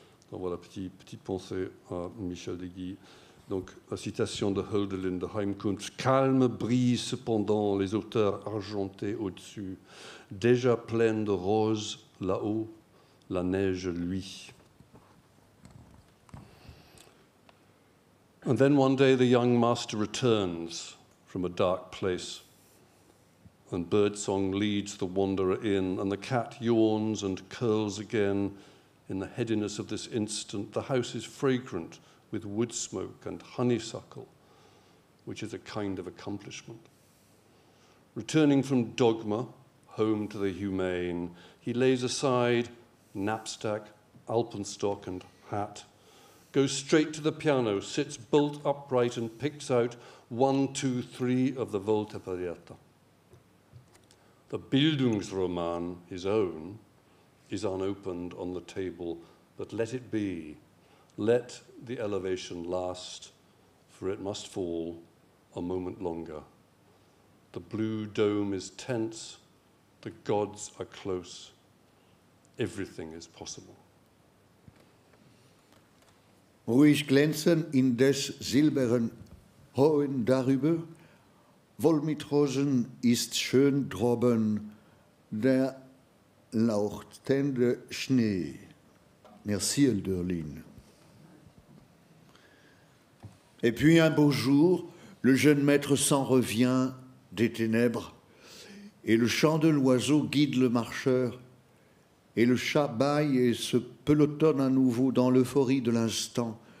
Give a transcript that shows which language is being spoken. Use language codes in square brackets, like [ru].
[fr] Donc voilà, petite pensée à Michel de Guy. Donc la citation de Hölderlin de Heimkunft. Calme brise cependant les hauteurs argentées au-dessus, déjà pleines de roses là-haut, la neige luit. [en] And then one day the young master returns from a dark place, and birdsong leads the wanderer in, and the cat yawns and curls again in the headiness of this instant. The house is fragrant with wood smoke and honeysuckle, which is a kind of accomplishment. Returning from dogma, home to the humane, he lays aside knapsack, alpenstock and hat, goes straight to the piano, sits bolt upright and picks out 1, 2, 3 of the Volta Pariata. The Bildungsroman, his own, is unopened on the table, but let it be. Let the elevation last, for it must fall a moment longer. The blue dome is tense, the gods are close, everything is possible. [de] Ruhig glänzen in des silberen Hohen darüber, wohl mit Rosen ist schön droben der leuchtende Schnee. [fr] Merci Hölderlin. Et puis un beau jour, le jeune maître s'en revient des ténèbres, et le chant de l'oiseau guide le marcheur, et le chat bâille et se pelotonne à nouveau dans l'euphorie de l'instant.